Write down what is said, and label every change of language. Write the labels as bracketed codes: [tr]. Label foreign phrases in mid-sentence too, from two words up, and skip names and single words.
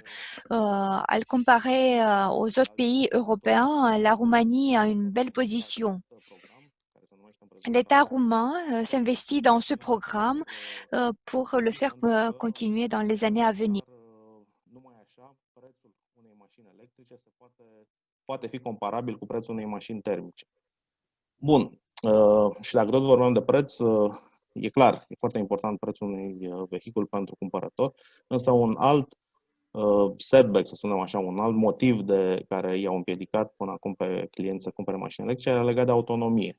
[fr] À le comparer aux autres pays européens, la Roumanie a une belle position. L'État roumain s'investit dans ce programme pour le faire continuer dans les années à venir. [ro] unei mașini electrice poate fi comparabil cu prețul unei mașini termice. Bun, și dacă tot vorbeam de preț, e clar, e foarte important prețul unui vehicul pentru cumpărător, însă un alt setback, să spunem așa, un alt motiv de care i-au împiedicat până acum pe clienți să cumpere mașini electrice era legat de autonomie.